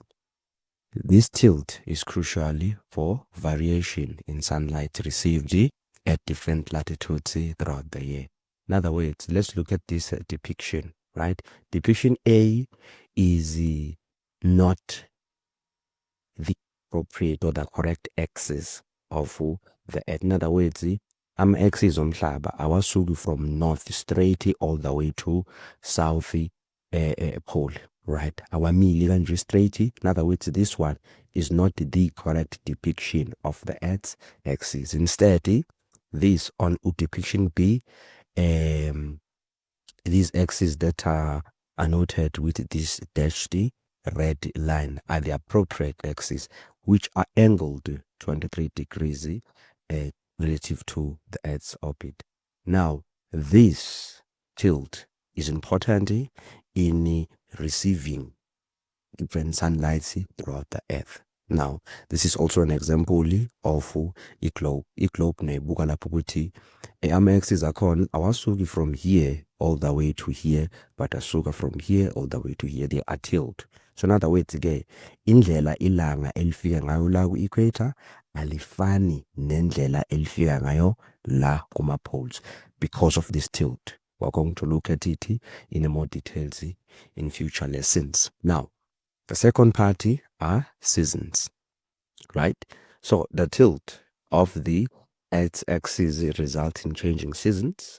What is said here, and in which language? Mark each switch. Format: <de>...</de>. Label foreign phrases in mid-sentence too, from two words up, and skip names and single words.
<en>This tilt is crucial for variation in sunlight received at different latitudes throughout the year. In other words, let's look at this depiction, right? Depiction A is not the appropriate or the correct axis of the Earth. In other words, axis</en> <zu>omhlaba awasuki</zu> <en>from north straight all the way to south pole, right?</en> <zu>Awamili kanje straight.</zu> <en>In other words, this one is not the correct depiction of the Earth's axis. Instead, this on depiction B, these axes that are noted with this dashed red line are the appropriate axes, which are angled 23 degrees relative to the Earth's orbit. Now, this tilt is important in receiving different sunlight throughout the Earth. Now, this is also an example of a globe. A globe</en> <zu>nebuka lapho ukuthi ama-axes akhona awasuki</zu> <en>from here all the way to here, but asuka from here all the way to here. They are tilt. So in other words,</en> <zu>indlela ilanga elifika ngayo la ku-equator alifani nendlela elifika ngayo la kuma-poles</zu> <en>because of this tilt. We're going to look at it in more details in future lessons. Now, the second part are seasons, right? So the tilt of the Earth's axis results in changing seasons.</en>